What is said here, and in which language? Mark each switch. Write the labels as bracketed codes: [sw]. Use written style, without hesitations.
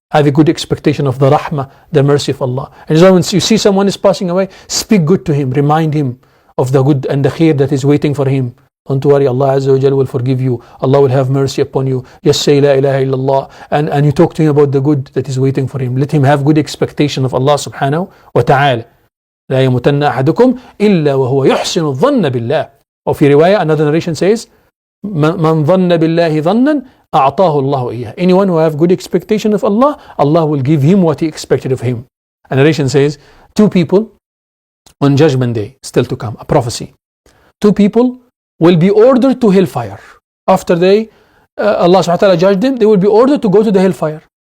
[en] Have a good expectation of the rahmah, the mercy of Allah. And so when you see someone is passing away, speak good to him, remind him of the good and the khair that is waiting for him. Don't worry, Allah Azza wa Jal will forgive you. Allah will have mercy upon you. Just say La ilaha illallah. And you talk to him about the good that is waiting for him. Let him have good expectation of Allah subhanahu wa ta'ala. [ar] لا يموتن أحدكم إلا وهو يحسن الظن بالله. Or في رواية, [en] another narration says, [ar] من ظن بالله ظنا أعطاه الله إياه. [en] Anyone who have good expectation of Allah, Allah will give him what he expected of him. A narration says, two people on Judgment Day, still to come, a prophecy. Two people will be ordered to hellfire. After Allah subhanahu wa ta'ala judged them, they will be ordered to go to the hellfire.